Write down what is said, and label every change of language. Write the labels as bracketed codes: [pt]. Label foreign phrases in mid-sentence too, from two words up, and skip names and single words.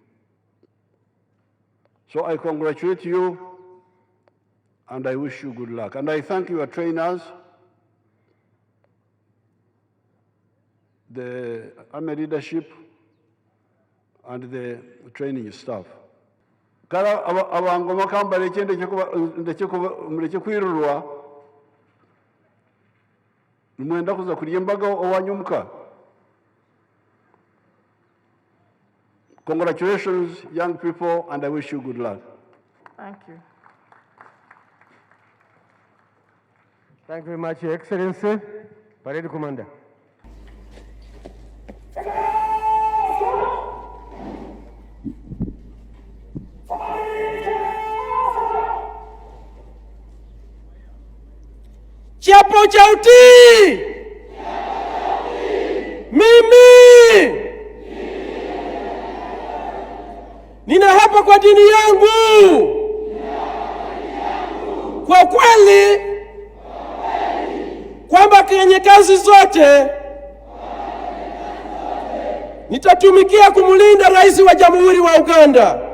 [en] So I congratulate you, and I wish you good luck. And I thank your trainers, the army leadership, and the training staff. [nyn] Kala abangoma kamba ndeke kwirurwa nimwenda kuza kurya embaga owanyumuka. [en] Congratulations, young people, and I wish you good luck. Thank you. Thank you very much, Your Excellency. Parade Commander. [sw] Kiapo cha utii. Mimi ninaapa kwa dini yangu, kwa kweli, kwamba kwenye kazi zote nitatumikia kumlinda Rais wa Jamhuri wa Uganda,